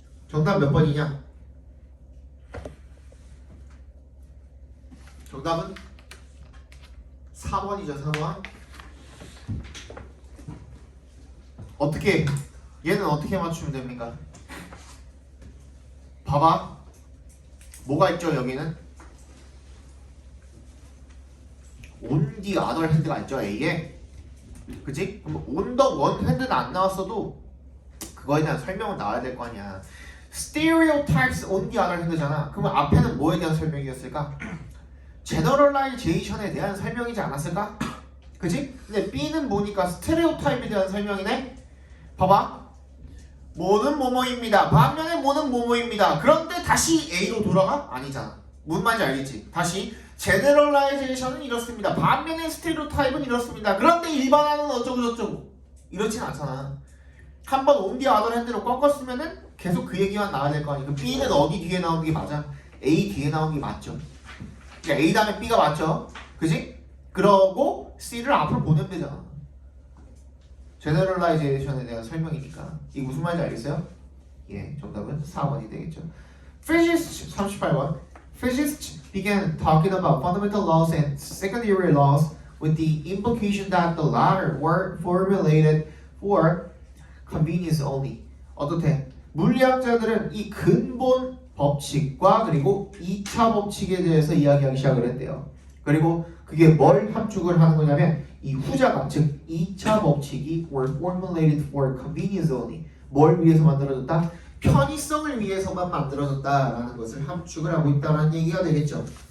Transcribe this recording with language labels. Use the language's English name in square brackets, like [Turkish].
[Korean] 정답 몇 번이냐? 정답은 4번이죠. 4번. 어떻게 얘는 어떻게 맞추면 됩니까? 봐봐. 뭐가 있죠? 여기는 on the other hand가 있죠. A에. 그치? 그럼 on the one hand는 안 나왔어도 그거에 대한 설명은 나와야 될 거 아니야. [English] stereotypes on the other hand잖아. [Korean] 그러면 앞에는 뭐에 대한 설명이었을까? generalization에 대한 설명이지 않았을까? 그치? 근데 B는 뭐니까 stereotype에 대한 설명이네? 봐봐. 뭐는 뭐뭐입니다. 반면에 뭐는 뭐뭐입니다. 그런데 다시 A로 돌아가? 아니잖아. 무슨 말인지 알겠지? 다시 generalization은 이렇습니다. 반면에 stereotype은 이렇습니다. 그런데 일반화는 어쩌고 저쩌고 이렇진 않잖아. 한번 on the other hand로 꺾었으면은 계속 그 얘기만 나와야 될 거 아니야. 그럼 B는 어디 뒤에 나오는 게 맞아? A 뒤에 나오는 게 맞죠. 그러니까 A 다음에 B가 맞죠. 그지? 그러고 C를 앞으로 보내면 되잖아. 제너럴라이제이션에 대한 설명이니까. 이게 무슨 말인지 알겠어요? 예, 정답은 4번이 되겠죠. Physicists 38번. [English] Physicists began talking about fundamental laws and secondary laws with the implication that the latter were formulated for convenience only. [Korean] 어떻게? 물리학자들은 이 근본 법칙과 그리고 2차 법칙에 대해서 이야기하기 시작을 했대요. 그리고 그게 뭘 함축을 하는 거냐면 이 후자가 즉 2차 법칙이 [English] were formulated for convenience only. [Korean] 뭘 위해서 만들어졌다? 편의성을 위해서만 만들어졌다라는 것을 함축을 하고 있다는 얘기가 되겠죠.